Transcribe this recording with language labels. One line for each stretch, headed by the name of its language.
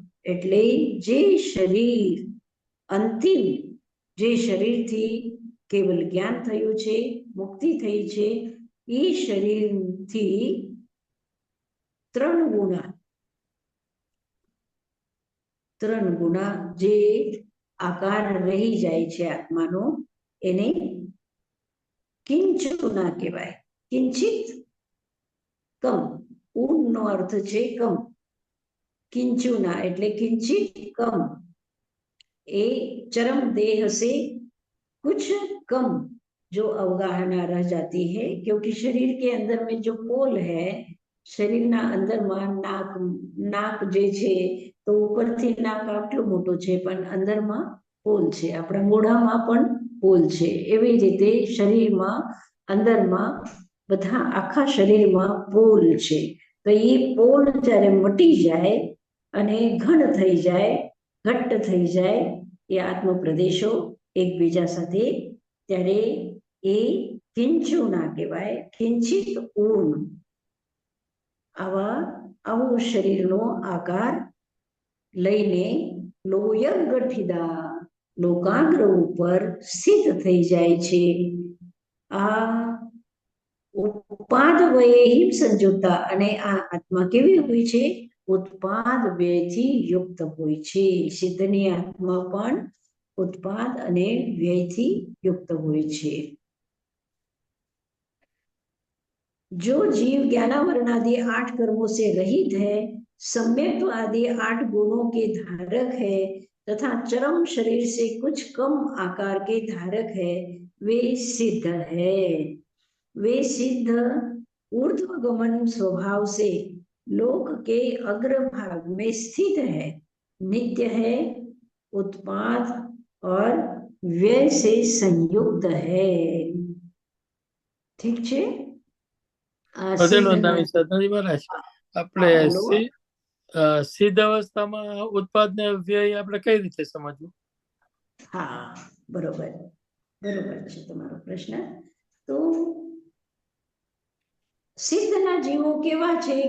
Gujarati: એટલે જે શરીર અંતિમ જે શરીરથી કેવલ જ્ઞાન થયું છે, મુક્તિ થઈ છે, એ શરીરથી 3 ગુણા જે આકાર રહી જાય છે આત્માનો, એને કિંચુના કહેવાય. કિંચિત કમ, ઊનનો અર્થ છે કમ, કિંચુના એટલે કિંचित कम.
Hindi: ए चरम देह से कुछ कम जो अवगाहना रह जाती है, क्योंकि शरीर के अंदर में जो पोल है,
Gujarati: शरीर ना अंदर में नाक जे छे तो ઉપરથી નાક આટલું મોટું છે, પણ અંદરમાં પોલ છે. આપણા મોઢામાં પણ પોલ છે. એવી રીતે શરીરમાં અંદરમાં બધા આખા શરીરમાં પોલ છે. તો એ પોલ જ્યારે મટી જાય અને ઘન થઈ જાય, ઘટ્ટ થઈ જાય એ આત્મ પ્રદેશો એકબીજા સાથે, ત્યારે એ કિંચુના કહેવાય, કિંચિત ઊર્ણ. આવો શરીરનો આકાર લઈને લોયગઠિદા લોકાગ્ર ઉપર સ્થિત થઈ જાય છે. આ ઉત્પાદ વયે સંયુક્તા, અને આ આત્મા કેવી હોય છે? ઉત્પાદ વ્યયથી યુક્ત હોય છે. સિદ્ધની આત્મા પણ उत्पाद અને વ્યયથી યુક્ત હોય છે.
Hindi: जो जीव ज्ञानावरण आदि 8 कर्मों से रहित है, सम्यक्त्व आदि 8 गुणों के धारक है तथा चरम शरीर से कुछ कम आकार के धारक है, वे सिद्ध है. वे सिद्ध ऊर्ध्वगमन स्वभाव से लोक के अग्रभाग में स्थित है, नित्य है, उत्पाद और व्यय से संयुक्त है.
Gujarati: ठीक છે? સદનજી મહારાજ, આપણે સિદ્ધ અવસ્થામાં ઉત્પાદ ને વ્યય આપણે કઈ રીતે સમજવું? હા, બરોબર છે તમારો પ્રશ્ન. તો સિદ્ધના જીવો કેવા છે?